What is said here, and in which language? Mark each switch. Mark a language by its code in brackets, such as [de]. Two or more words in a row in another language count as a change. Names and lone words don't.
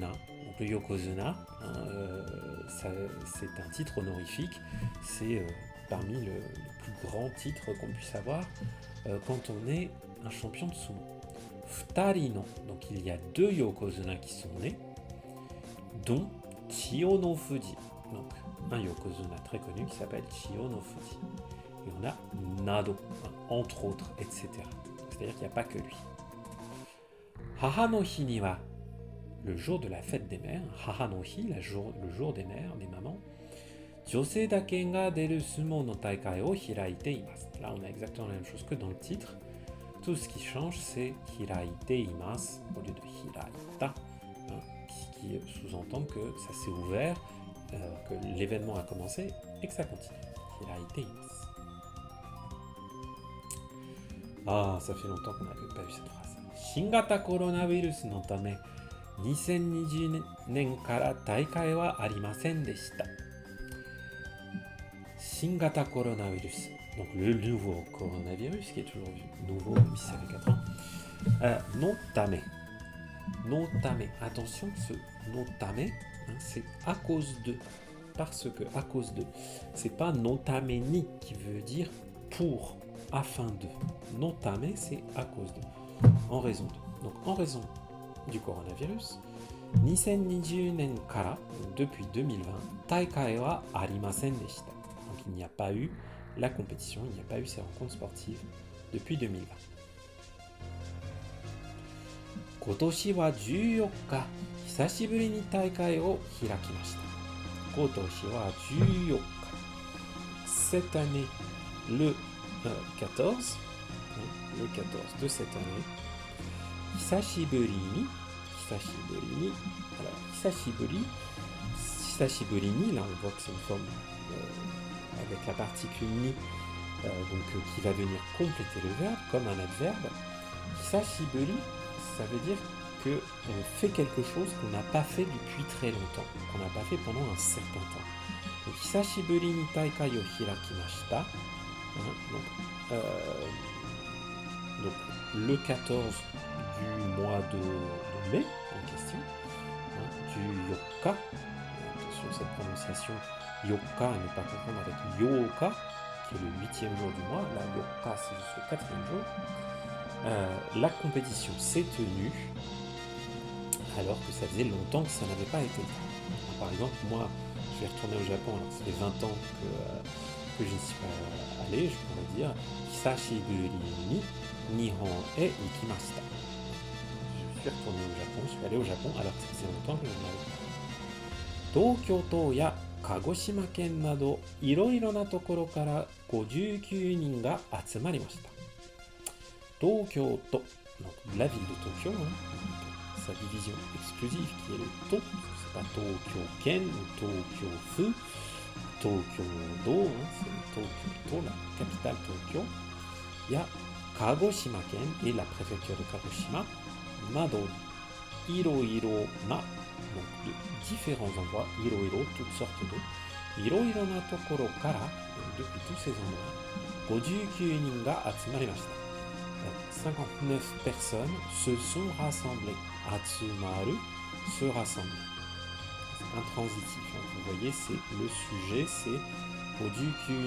[fr] Donc le yokozuna, c'est un titre honorifique, c'est parmi les plus grands titres qu'on puisse avoir quand on est un champion de sumo. [ja] 二人の, [fr] donc il y a 2 yokozuna qui sont nés, dont Chiyo no Fuji. Donc un yokozuna très connu qui s'appelle Chiyo no Fuji. Et on a Nado, entre autres, etc. C'est-à-dire qu'il n'y a pas que lui. [ja] 母の日には, [fr] le jour de la fête des mères, [ja] 母の日, [fr] le jour des mères, des mamans, [ja] 女性だけが出る相撲の大会を開いています. [fr] Là on a exactement la même chose que dans le titre. Tout ce qui change c'est [ja] 開いています [fr] au lieu de hiraita, qui sous-entend que ça s'est ouvert, que l'événement a commencé et que ça continue. [ja] 開いています. [fr] Ah, ça fait longtemps qu'on n'avait pas vu cette phrase. [ja] 新型コロナウイルスのため 2020年から大会はありませんでした。新型コロナウイルス, [fr] donc le nouveau coronavirus qui est toujours nouveau même si ça fait 4 ans. [ja] のため. のため. [fr] Attention, ce [ja] のため, [fr] c'est à cause de. Parce que, à cause de. C'est pas [ja] のために [fr] qui veut dire pour, afin de. [ja] のため, [fr] c'est à cause de. En raison de. Donc en raison du coronavirus, [ja] 2020 年から [fr] depuis 2020, [ja] 大会はありませんでした。 [fr] Donc il n'y a pas eu la compétition, il n'y a pas eu ces rencontres sportives depuis 2020. [ja] 今年は14日、久しぶりに大会を開きました。今年は14日。 [fr] cette année, le 14, le 14 de cette année, [ja] 久しぶりに, [fr] alors [ja] 久しぶりに, [fr] là on voit que c'est une forme avec la particule ni, qui va venir compléter le verbe comme un adverbe. Hisashiburi, ça veut dire qu'on fait quelque chose qu'on n'a pas fait depuis très longtemps, qu'on n'a pas fait pendant un certain temps. Donc, [ja] 久しぶりに大会を開きました. [fr] Donc, le 14 du mois de mai en question, du Yokka. Attention, cette prononciation Yokka, à ne pas confondre avec Yoka, qui est le 8e jour du mois. Là, Yokka, c'est juste le 4e jour. La compétition s'est tenue alors que ça faisait longtemps que ça n'avait pas été. Par exemple, moi, je vais retourner au Japon, alors ça fait 20 ans que je n'y suis pas allé, je pourrais dire [ja] 久しぶりに日本へ行きました. [fr] Je suis retourné au Japon, je suis allé au Japon alors que ça faisait longtemps que je n'avais pas. [ja] 東京都や鹿児島県など色々な所から59人が集まりました. 東京都, [fr] donc la ville de Tokyo, sa division exclusive qui est le To, c'est pas Tokyo Ken ou Tokyo Fu, Tokyo Do, c'est le Tokyo To, la capitale Tokyo. Il y a Kagoshima Ken et la préfecture de Kagoshima, Nado, [ja] 色々な, [fr] donc de différents endroits, Iroiro, toutes sortes de, [ja] 色々な所から, [fr] depuis tous ces endroits, [ja] 59人が集まりました. [fr] 59 personnes se sont rassemblées. Atsumaru, se rassembler. C'est intransitif. Vous voyez, c'est le sujet, c'est Ojukyuni.